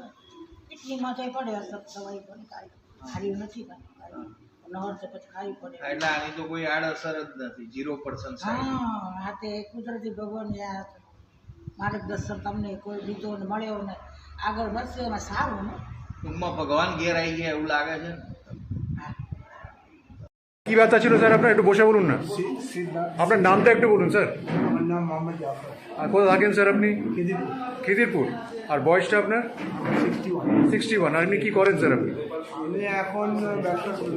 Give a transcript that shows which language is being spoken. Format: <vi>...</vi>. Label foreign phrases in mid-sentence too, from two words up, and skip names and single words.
<gu>કિડનીમાં તો પડે અસર, દવાઈ પણ કાંઈ સારી નથી કાંઈ. નવર તો પછી ખાવી પડે. એટલે આની તો કોઈ આડઅસર જ નથી, 0%. હા, આ તે કુદરતી ભગવાન માર્ગદર્શન તમને કોઈ દીધો ને મળ્યો ને આગળ વધશે એમાં સારું ને. ટૂંકમાં ભગવાન ঘের આવી ગયા એવું লাગે છે।</gu> <bn>কি ব্যথা ছিল স্যার আপনার? একটু বসে বলুন না, আপনার নামটা একটু বলুন স্যার। আমার নাম মোহাম্মদ জাফর। আর কোথায় থাকেন স্যার আপনি? খিদিরপুর। খিদিরপুর। আর বয়সটা আপনার? 61। আর এমনি কি করেন স্যার আপনি? আমি এখন ব্যবসা করি।</bn>